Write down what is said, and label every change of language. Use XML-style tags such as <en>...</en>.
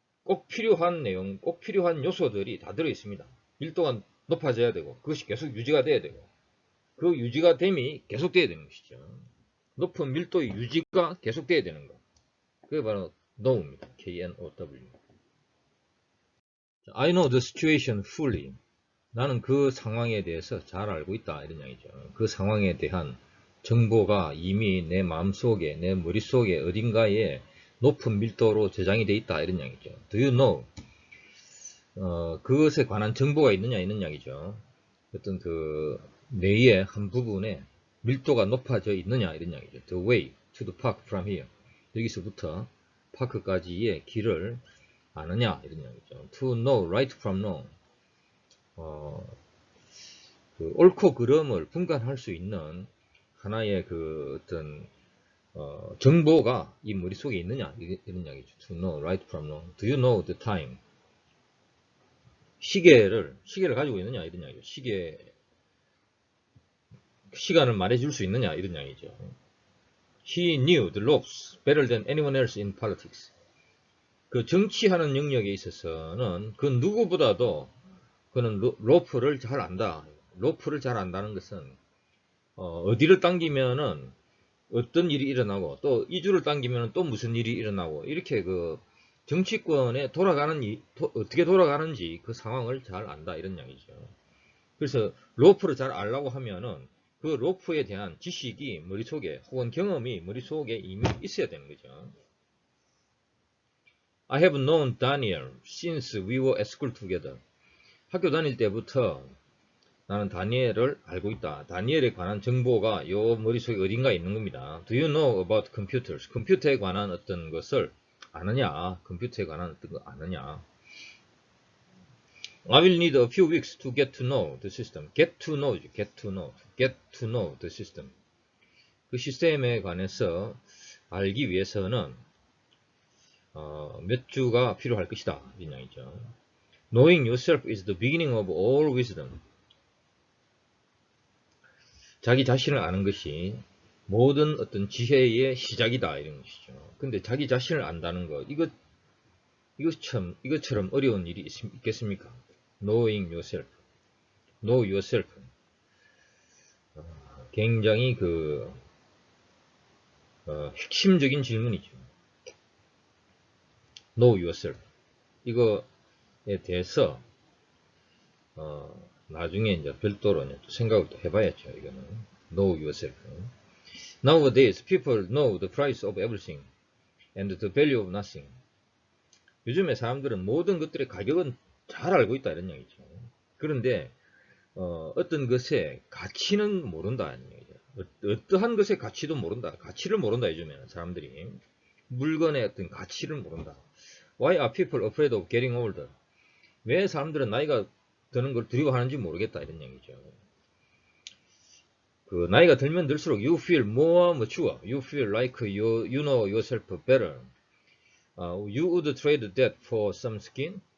<ko>꼭 필요한 내용, 꼭 필요한 요소들이 다 들어있습니다. 밀도가 높아져야 되고 그것이 계속 유지가 돼야 되고 그 유지가 됨이 계속돼야 되는 것이죠. 높은 밀도의 유지가 계속돼야 되는 것. 그게 바로 know입니다.</ko> <en>K-N-O-W. I know the situation fully.</en> <ko>나는 그 상황에 대해서 잘 알고 있다. 이런 이야기죠. 그 상황에 대한 정보가 이미 내 마음속에, 내 머릿속에 어딘가에 높은 밀도로 저장이 되어 있다. 이런 이야기죠.</ko> <en>Do you know?</en> <ko>그것에 관한 정보가 있느냐, 이런 이야기죠. 어떤 그 뇌의 한 부분에 밀도가 높아져 있느냐, 이런 이야기죠.</ko> <en>The way to the park from here.</en> <ko>여기서부터 파크까지의 길을 아느냐, 이런 이야기죠.</ko> <en>To know right from wrong.</en> <ko>그 옳고 그름을 분간할 수 있는 하나의 그 어떤 정보가 이 머릿속에 있느냐, 이런 이야기죠.</ko> <en>To know right from wrong. Do you know the time?</en> <ko>시계를 가지고 있느냐, 이런 이야기죠. 시간을 말해줄 수 있느냐, 이런 이야기죠.</ko> <en>He knew the ropes better than anyone else in politics.</en> <ko>그 정치하는 영역에 있어서는 그 누구보다도 그는 로프를 잘 안다. 로프를 잘 안다는 것은 어디를 당기면은 어떤 일이 일어나고 또 이 줄을 당기면 또 무슨 일이 일어나고 이렇게 그 정치권에 어떻게 돌아가는지 그 상황을 잘 안다 이런 이야기죠. 그래서 로프를 잘 알려고 하면은 그 로프에 대한 지식이 머릿속에 혹은 경험이 머릿속에 이미 있어야 되는 거죠.</ko> <en>I have known Daniel since we were at school together.</en> <ko>학교 다닐 때부터 나는 다니엘을 알고 있다. 다니엘에 관한 정보가 요 머릿속에 어딘가 있는 겁니다.</ko> <en>Do you know about computers?</en> <ko>컴퓨터에 관한 어떤 것을 아느냐? 컴퓨터에 관한 어떤 거 아느냐?</ko> <en>I will need a few weeks to get to know the system. Get to know the system.</en> <ko>그 시스템에 관해서 알기 위해서는 몇 주가 필요할 것이다. 이런 이야기죠.</ko> <en>Knowing yourself is the beginning of all wisdom.</en> <ko>자기 자신을 아는 것이 모든 어떤 지혜의 시작이다. 이런 것이죠. 근데 자기 자신을 안다는 것, 이것처럼 어려운 일이 있겠습니까?</ko> <en>Knowing yourself. Know yourself.</en> <ko>굉장히 핵심적인 질문이죠.</ko> <en>Know yourself.</en> <ko>이거에 대해서, 나중에 이제 별도로 생각을 또 해봐야죠. 이거는.</ko> <en>Know yourself. Nowadays, people know the price of everything and the value of nothing.</en> <ko>요즘에 사람들은 모든 것들의 가격은 잘 알고 있다. 이런 얘기죠. 그런데, 어떤 것의 가치는 모른다. 이런 얘기죠. 어떠한 것의 가치도 모른다. 가치를 모른다. 요즘에는 사람들이. 물건의 어떤 가치를 모른다.</ko> <en>Why are people afraid of getting older?</en> <ko>왜 사람들은 나이가 드는 걸 두려워하는지 모르겠다. 이런 얘기죠. 그 나이가 들면 들수록</ko> <en>you feel more mature. You feel like you know yourself better. You would trade that for some skin?</en>